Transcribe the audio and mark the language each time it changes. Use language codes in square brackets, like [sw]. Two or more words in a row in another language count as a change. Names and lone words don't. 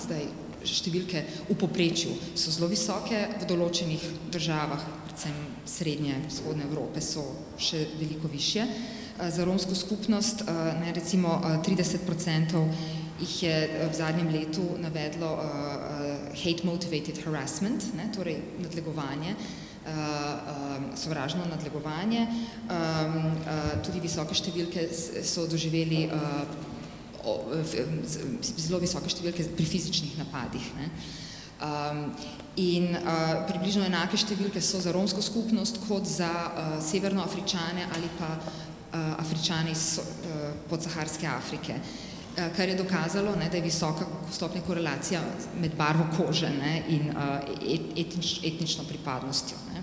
[sl] Zdaj, številke v povprečju so zelo visoke, v določenih državah, predvsem srednje, vzhodne Evrope, so še veliko višje. Za romsko skupnost, recimo 30% jih je v zadnjem letu navedlo [en] hate-motivated harassment, [sl] torej nadlegovanje, sovražno nadlegovanje. Tudi visoke številke so doživeli zelo visoke številke pri fizičnih napadih. In približno enake številke so za romsko skupnost kot za severnoafričane ali pa Afričani iz podsaharske Afrike, kar je dokazalo, da je visoka stopnja korelacija med barvo kože in etnično pripadnostjo.